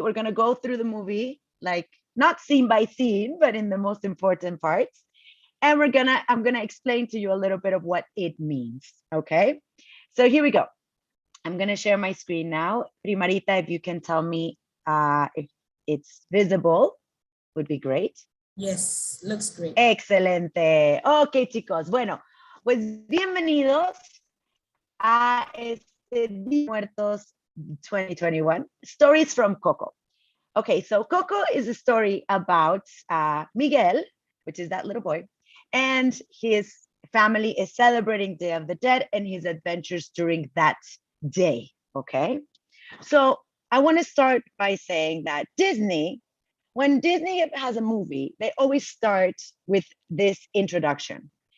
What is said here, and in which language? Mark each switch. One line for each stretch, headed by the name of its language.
English: We're gonna go through the movie, like not scene by scene, but in the most important parts. And I'm gonna explain to you a little bit of what it means, okay? So here we go. I'm gonna share my screen now. Primarita, if you can tell me if it's visible, would be great. Yes, looks great.
Spanish: Excelente. Ok, chicos. Bueno, pues bienvenidos a este Día de Muertos 2021, Stories from Coco.
English: Okay, so Coco is a story about Miguel, which is that little boy, and his family is celebrating Day of the Dead and his adventures during that day, okay? So I want to start by saying that Disney, when Disney has a movie, they always start with this introduction.